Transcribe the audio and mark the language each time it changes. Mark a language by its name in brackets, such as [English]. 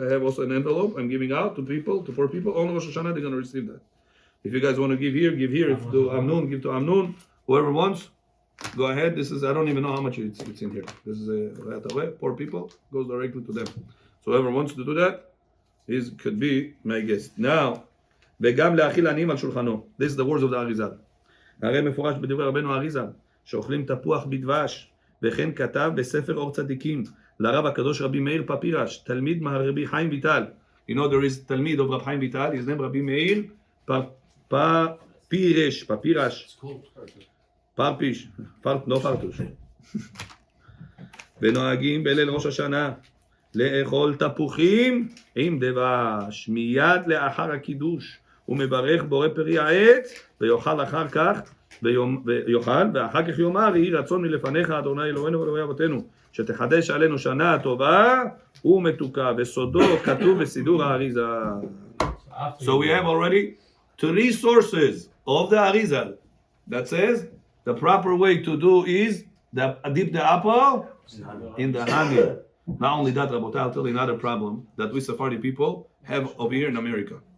[English] I have also an envelope I'm giving out to people, to poor people. On Rosh Hashanah, they're going to receive that. If you guys want to give here, give here. If to Amnon, give to Amnon. Whoever wants, go ahead. This is, I don't even know how much it's in here. This is a poor people, goes directly to them. So whoever wants to do that, could be my guest. Now, [Hebrew] וגם להאכיל עניים על שולחנו. [English] This is the words of the Arizal. [Hebrew] הרי מפורש בדברי רבנו אריזל, שאוכלים תפוח בדבש, וכן כתב בספר אור צדיקים, לרב הקדוש רבי מאיר פפירש, תלמיד מהרבי חיים ויטל. [English] You know there is תלמיד of רב חיים ויטל, his name רבי מאיר פפירש, It's called [Hebrew] פרפיש, לא פרטוש. ונוהגים בליל ראש השנה, לאכול תפוחים עם דבש, מיד לאחר הקידוש. הוא מברך בורא פרי העץ, ויאכל אחר כך, ואחר כך יאמר, יהי רצון מלפניך, אדוני אלוהינו ואלוהי אבותינו, שתחדש עלינו שנה טובה ומתוקה, וסודו כתוב בסידור האריזה. [English] So we have already 3 sources of the Arizal that says the proper way to do is dip the apple in the honey. Not only that, Rabotai, I'll tell you another problem that we Sephardi people have over here in America.